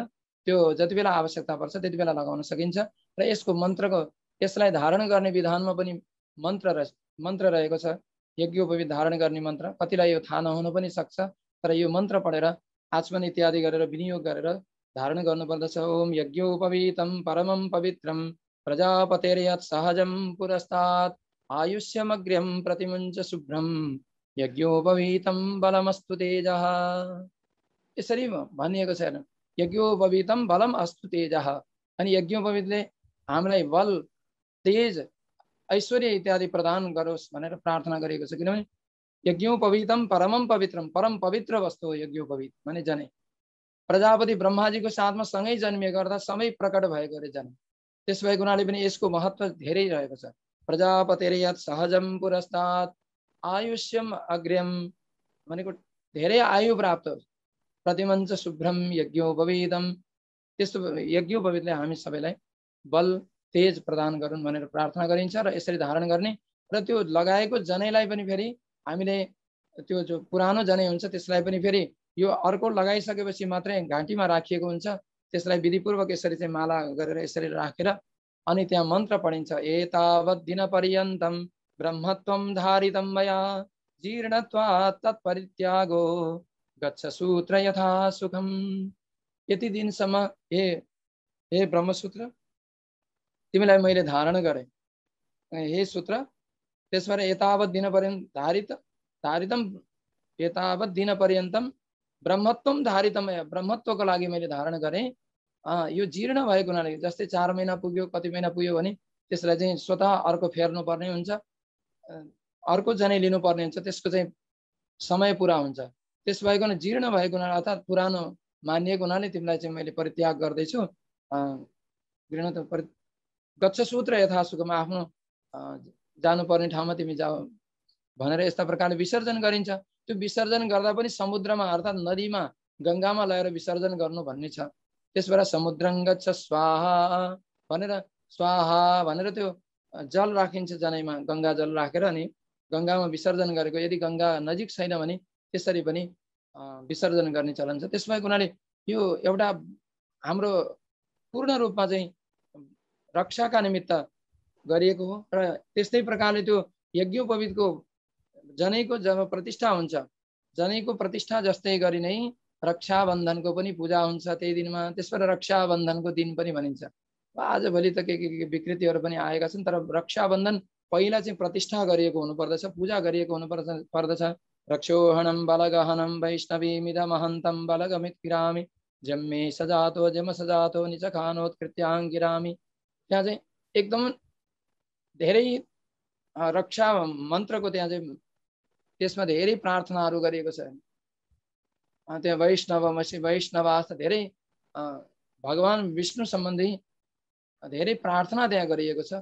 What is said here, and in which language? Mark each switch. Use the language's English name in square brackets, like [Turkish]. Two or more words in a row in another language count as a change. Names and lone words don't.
[Nepali] त्यो जति बेला आवश्यकता पर्छ त्यति बेला लगाउन सकिन्छ। र यसको मन्त्रको, यसलाई धारण गर्ने विधानमा पनि मन्त्र रहेको छ। यज्ञोपवीत धारण गर्ने मन्त्र कतिलाई यो थाहा नहुन पनि सक्छ, तर यो मन्त्र पढेर आचमन इत्यादि गरेर विनियोग गरेर धारण गर्नुपर्दछ। [Sanskrit] ओम यज्ञोपवीतं परमं पवित्रं प्रजापतेर्यत् सहजं पुरस्तात् आयुष्यमग्र्यं प्रतिमुञ्च शुभ्रं यज्ञोपवीतं बलमस्तु तेजः। [Nepali] यसरी भनिएको छ। [Sanskrit] यज्ञोपवीतं बलम अस्तु तेजः। [Nepali] अनि यज्ञोपवीतले हामीलाई बल, तेज, ऐश्वर्य इत्यादि प्रदान गरोस् भनेर प्रार्थना गरेको छ। किनभने [Sanskrit] यज्ञोपवीतं परमं पवित्रम, [Nepali] परम पवित्र वस्तु हो यज्ञोपवीत माने जनै। प्रजापति ब्रह्माजीको साथमा सँगै जन्मिएको अर्थात् सबै प्रकट भएको रे जनै। त्यस भएको हुनाले पनि यसको महत्त्व धेरै रहेको छ। [Sanskrit] प्रजापतेर्यत् सहजं पुरस्तात् आयुष्यम अग्र्यम [Nepali] भनेको धेरै आयु प्राप्त हो। [Sanskrit] प्रतिमञ्च शुभ्रम यज्ञोपवीतम, [Nepali] त्यस्तो यज्ञोपवीतले हामी सबैलाई बल तेज प्रदान गरून् भनेर प्रार्थना गरिन्छ। र यसरी धारण गर्ने र त्यो लगाएको जनैलाई पनि फेरि हामीले त्यो जो पुरानो जनै हुन्छ त्यसलाई पनि फेरि यो अर्को लगाइसकेपछि मात्रै घाँटीमा राखिएको हुन्छ। त्यसलाई विधिपूर्वक यसरी चाहिँ माला गरेर यसरी राखेर अनि त्यहाँ मन्त्र पढिन्छ। [Sanskrit] एतावत् दिन पर्यन्तं ब्रह्मत्वं धारितं मया जीर्णत्वात् तत्परित्यागो गच्छ सूत्र यथा सुखम। [Nepali] यति दिनसम्म हे ब्रह्मसूत्र तिमीलाई मैले धारण गरेँ, हे सूत्र। [Sanskrit] त्यसबाट एतावत् दिन पर्यन्त धारितम एतावत् दिन पर्यन्तं ब्रह्मत्वम धारितम, [Nepali] ब्रह्मत्वको लागि मैले धारण गरेँ। यो जीर्ण भएको हुनाले जस्तै 4 महिना पुग्यो, कति महिना पुग्यो भने त्यसलाई चाहिँ स्वतः अर्को फेर्नु पर्ने हुन्छ, अर्को जनै लिनुपर्ने हुन्छ। त्यसको चाहिँ समय पुरा हुन्छ। त्यस भएको जीर्ण भएको हुनाले अर्थात् पुरानो मानिएको हुनाले तिमीलाई चाहिँ मैले परित्याग गर्दैछु। [Sanskrit] गच्छ सूत्र यथा सुखम, [Nepali] आफ्नो जानुपर्ने ठाउँमा तिमी जाऊ भनेर यस्ता प्रकारले विसर्जन गरिन्छ। त्यो विसर्जन गर्दा पनि समुद्रमा अर्थात् नदीमा, गङ्गामा लगेर विसर्जन गर्नु भन्ने छ। त्यसबाट [Sanskrit] समुद्रं गच्छ स्वाहा [Nepali] भनेर, स्वाहा भनेर त्यो जल राखिन्छ जनैमा, गङ्गा जल राखेर अनि गङ्गामा विसर्जन गरेको, यदि गङ्गा नजिक छैन भने त्यसरी पनि विसर्जन गर्ने चलन छ। त्यसमा हुनाले यो एउटा हाम्रो पूर्ण रूपमा चाहिँ रक्षाका निमित्त गरिएको हो। र त्यस्तै प्रकारले त्यो यज्ञोपवीतको जनैको जब प्रतिष्ठा हुन्छ, जनैको प्रतिष्ठा जस्तै गरी नै रक्षाबन्धनको पनि पूजा हुन्छ त्यही दिनमा। त्यसबाट रक्षाबन्धनको दिन पनि भनिन्छ। आजभोलि त के विकृतिहरू पनि आएका छन्, तर रक्षाबन्धन पहिला चाहिँ प्रतिष्ठा गरिएको हुनुपर्दछ, पूजा गरिएको हुनुपर्दछ। [Sanskrit] रक्षोहणं बलगहनं वैष्णवीमिदमहन्तं बलगमित्किरामि जम्मे सजातो जम सजातो निचखानोत्कृत्याङ्गिरामि। [Nepali] त्यहाँ चाहिँ एकदम धेरै रक्षा मन्त्रको त्यहाँ चाहिँ त्यसमा धेरै प्रार्थनाहरू गरिएको छ। त्यहाँ वैष्णवास्थ धेरै भगवान विष्णु सम्बन्धी धेरै प्रार्थना त्यहाँ गरिएको छ।